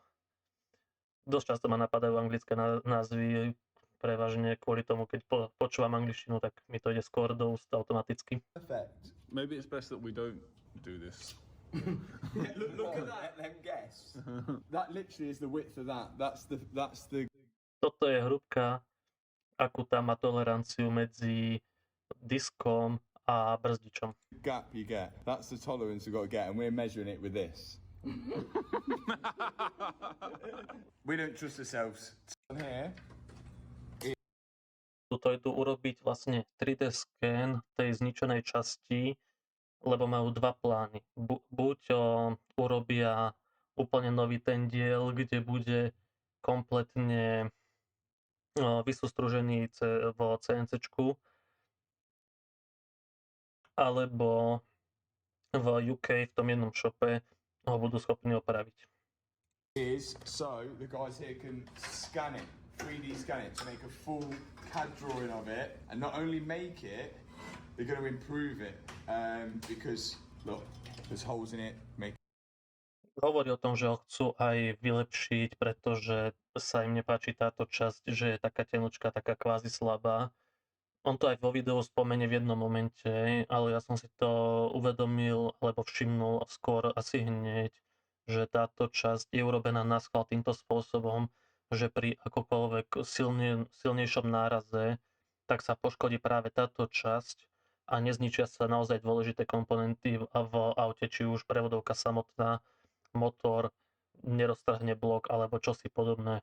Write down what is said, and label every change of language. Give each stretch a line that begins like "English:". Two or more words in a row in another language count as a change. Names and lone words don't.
Slovak: Dosť často ma napadajú anglické názvy, prevažne kvôli tomu, keď počúvam angličtinu, tak mi to ide skôr do úst automaticky.
English: Perfect. Maybe it's best that we don't do this. Look at that. Let them guess. That literally is the width of that. That's the.
Slovak: Toto je hrúbka, akú tam má toleranciu medzi diskom a brzdičom.
English: Gap you get. That's the tolerance we've got to get, and we're measuring it with this. We don't trust ourselves. Here.
Slovak: Tuto idú urobiť vlastne 3D scan tej zničenej časti, lebo majú dva plány. Buď urobia úplne nový ten diel, kde bude kompletne vysústružený v CNCčku, alebo v UK v tom jednom shope ho budú schopní opraviť.
English: So the guys here can scan it, 3D scan it to make a full CAD drawing of it, and not only make it, they're going to improve it because look, there's holes in it.
Slovak: Hovorí o tom, že ho chcú aj vylepšiť, pretože sa im nepáči táto časť, že je taká tenučka, taká kvázi slabá. On to aj vo videu spomenie v jednom momente, ale ja som si to uvedomil, alebo všimnul skôr asi hneď, že táto časť je urobená na schvál týmto spôsobom, že pri akokoľvek silnejšom náraze, tak sa poškodí práve táto časť a nezničia sa naozaj dôležité komponenty v aute, či už prevodovka samotná, motor, neroztrhne blok alebo čosi podobné.